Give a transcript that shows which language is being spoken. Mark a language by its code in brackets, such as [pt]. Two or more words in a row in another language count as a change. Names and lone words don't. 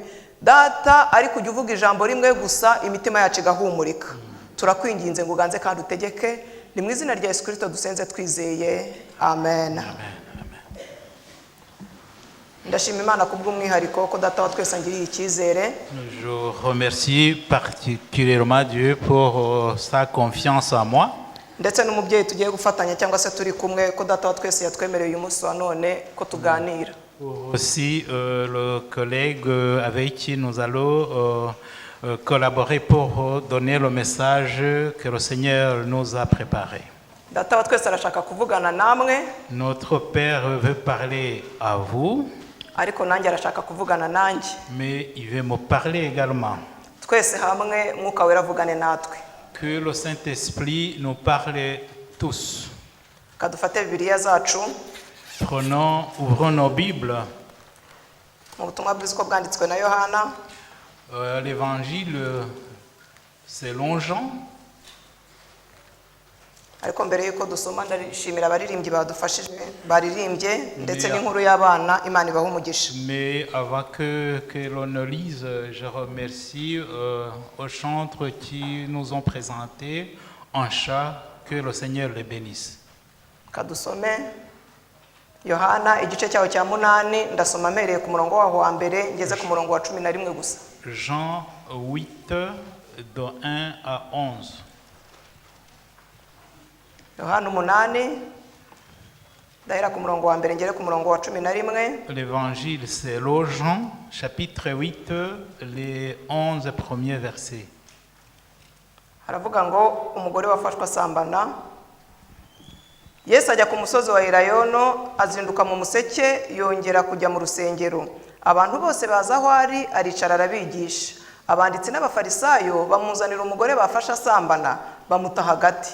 [rw] Data ari kujya uvuga ijambo rimwe gusa imitima yacu igahumurika. Turakwinginze ngo uganze kandi utegeke, ni mu izina rya Yesu Kristo dusenze twizeye. Amen. Ndashima Imana kubw'umwihariko ko data wa twese angiriye icyizere. [fr] Je remercie particulièrement Dieu pour sa confiance en moi. [rw] Ndetse n'umubyeyi tugiye gufatanya cyangwa se turi kumwe ko data wa twese yatwemereye uyu munsi wa none ko tuganira. [fr] Aussi le collègue avec qui nous allons collaborer pour donner le message que le Seigneur nous a préparé. [rw] Data wa twese arashaka kuvugana namwe. [fr] Notre Père veut parler à vous. [rw] Ariko nanjye arashaka kuvugana nanjye. [fr] Mais il veut me parler également. [rw] Twese hamwe Mwuka Wera avugane natwe. [fr] Que le Saint-Esprit nous parle tous. [rw] Kadufate Bibiliya zacu. [fr] Ouvrons nos Bibles. [rw] Mu butumwa bwiza uko bwanditswe na Yohana. [fr] L'évangile selon Jean. [rw] Ariko mbere yuko dusoma ndashimira abaririmbyi badufashije baririmbye ndetse n'inkuru y'abana Imana ibaha umugisha. [fr] Mais avant que l'on ne lise, je remercie aux chantres qui nous ont présenté un chant, que le Seigneur les bénisse. [rw] Kadusome Yohana igice cyaho cya 8 ndasoma mereye ku murongo waho wa mbere ngeze ku murongo wa 11 gusa. [fr] Jean 8 de 1 à 11. [rw] Yohana 8 ndahera ku murongo wa mbere ngere ku murongo wa 11. [fr] L'évangile selon Jean, chapitre 8, les 11 premiers versets. [rw] Haravuga ngo umugore wafashwe asambana. Yesu ajya ku musozi wa Elayono, azinduka mu museke, yongera kujya mu rusengero. Abantu bose baza aho ari, aricara arabigisha. Abanditsi n'abafarisayo bamuzanira umugore bafashe asambana, bamuta hagati.